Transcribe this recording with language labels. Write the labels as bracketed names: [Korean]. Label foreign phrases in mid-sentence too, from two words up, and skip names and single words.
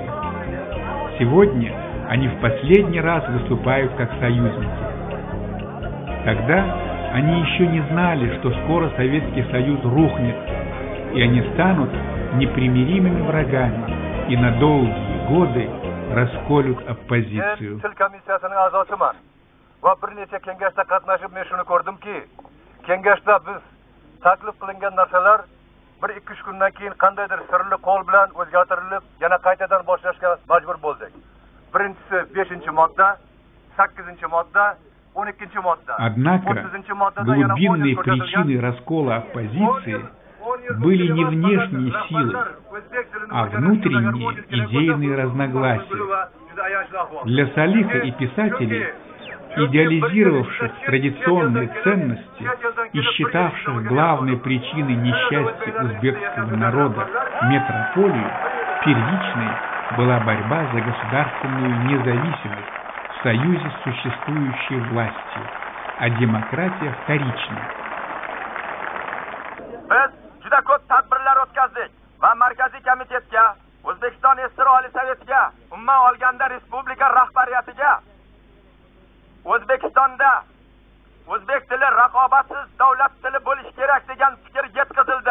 [Russian] Сегодня они в последний раз выступают как союзники. Тогда они еще не знали, что скоро Советский Союз рухнет, и они станут непримиримыми врагами и на долгие годы расколют оппозицию. [Uzbek] Kengashda biz taklif qilingan narsalar 1-2 kundan keyin qandaydir sirli qo'l bilan o'zgartirilib, yana qaytadan boshlashga majbur bo'ldik. Birinchisi 5-modda, 8-modda, 12-modda. [Russian] Однако глубинной причиной раскола оппозиции были не внешние силы, а внутренние идейные разногласия. Для Салиха и писателей, идеализировавших традиционные ценности и считавших главной причиной несчастья узбекского народа метрополию, первичной была борьба за государственную независимость в союзе с существующей властью, а демократия вторична. [Uzbek] Biz juda ko'p tadbirlar o'tkazdik va markaziy komitetga, O'zbekiston Isroil Oliy Sovetiga, umuman olganda respublika rahbariyatiga O'zbekistonda o'zbek tili raqobatsiz davlat tili bo'lishi kerak degan fikr yetkazildi.